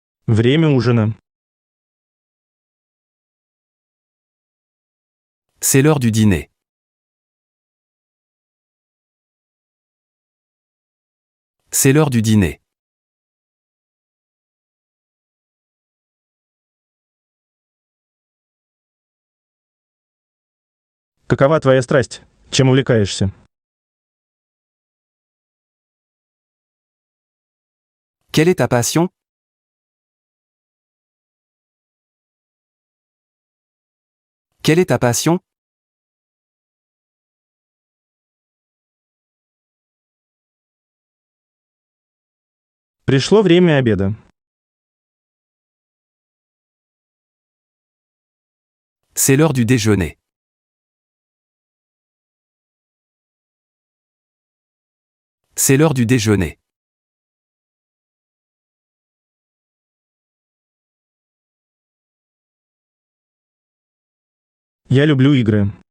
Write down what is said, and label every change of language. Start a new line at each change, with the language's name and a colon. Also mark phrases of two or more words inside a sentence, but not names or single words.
Russian: Время ужина.
French: C'est l'heure du dîner. C'est l'heure du dîner.
Russian: Какова твоя страсть? Чем увлекаешься?
French: Quelle est ta passion? Quelle est ta passion?
Russian: Пришло время обеда.
French: C'est l'heure du déjeuner. C'est l'heure du déjeuner.
Russian: Я люблю игры.